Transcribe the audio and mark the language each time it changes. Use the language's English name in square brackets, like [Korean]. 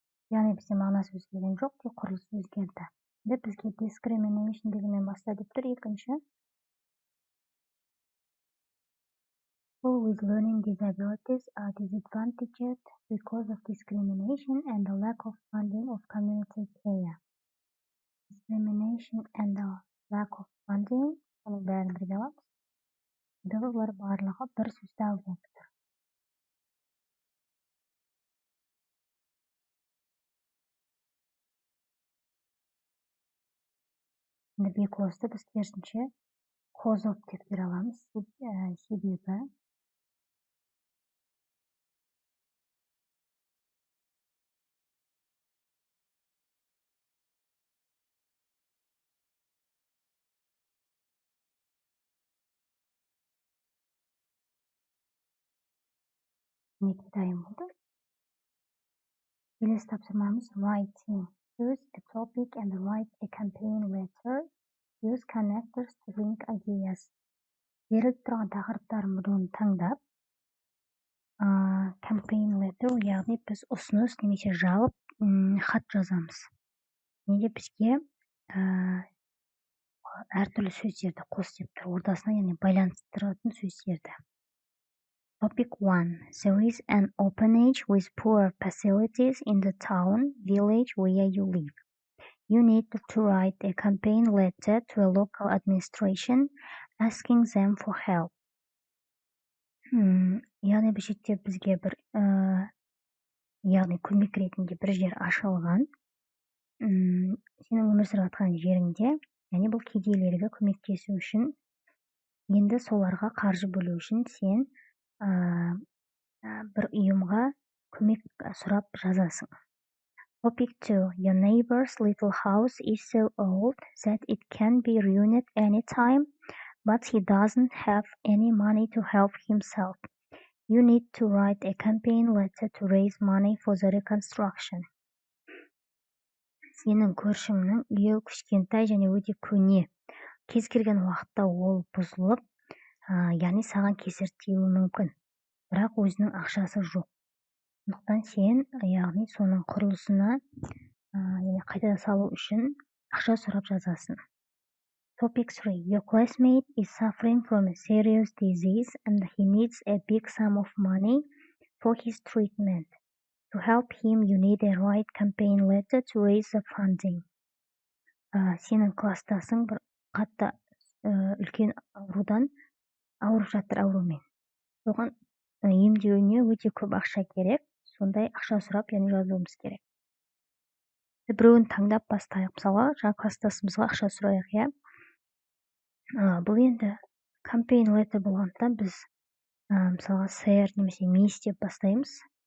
[Kazakh] Яғни бізде мағынасы өзгерген жоқ, тек құрылысы өзгерді. Енді бізге discrimination дегеннен баста деп тұр. Екінші, [English] people with learning disabilities are disadvantaged because of discrimination and the lack of funding of community care. Discrimination and the lack of funding, [Kazakh] оның бәрін бірге аламыз. Бұлар барлығы бір сөзді алып тұр. Енді because-ды біз керісінше cause of деп бере аламыз. Себебі неге дайын болды? Келесі тапсырмамыз writing. [English] Choose a topic and write a campaign letter. Use connectors to link ideas. [Kazakh] Беріліп тұрған тақырыптарын бұдан таңдап, campaign letter, яғни біз ұсыныс немесе жауап хат жазамыз. Неге бізге әртүрлі сөздерді қос деп тұр, ортасына яғни байланыстыратын сөздерді. [English] Topic 1. There is an orphanage with poor facilities in the town, village where you live. You need to write a campaign letter to a local administration asking them for help. [Kazakh] Яғни бұл жерде бізге бір яғни көмек ретінде бір жер ашылған. Сенің өмір сүріп жатқан жеріңде, яғни бұл кедейлерге көмектесу үшін, енді соларға қаржы бөлу үшін сен бір ұйымға көмек сұрап жазасың. [English] Topic 2. Your neighbor's little house is so old that it can be ruined anytime, but he doesn't have any money to help himself. You need to write a campaign letter to raise money for the reconstruction. [Kazakh] Сенің көршіңнің үйі кішкентай және өте көне. Кез келген уақытта ол бұзылып, яғни саған кесір тиюі мүмкін. Бірақ өзінің ақшасы жоқ. Сондықтан сен, яғни соның құрылысына қайта салу үшін ақша сұрап жазасың. [English] Topic 3. Your classmate is suffering from a serious disease and he needs a big sum of money for his treatment. To help him, you need a write campaign letter to raise the funding. [Kazakh] Сенің кластасың бір қатты үлкен аурудан ауырып жатыр аурумен. Оған емдеуіне өте көп ақша керек. Сондай ақша сұрап, яғни жазуымыз керек. Біреуін таңдап бастайық. Мысалға, жаңа кластасымызға ақша сұрайық, бұл енді campaign letter болғандықтан біз мысалға сэр немесе мисс деп бастаймыз.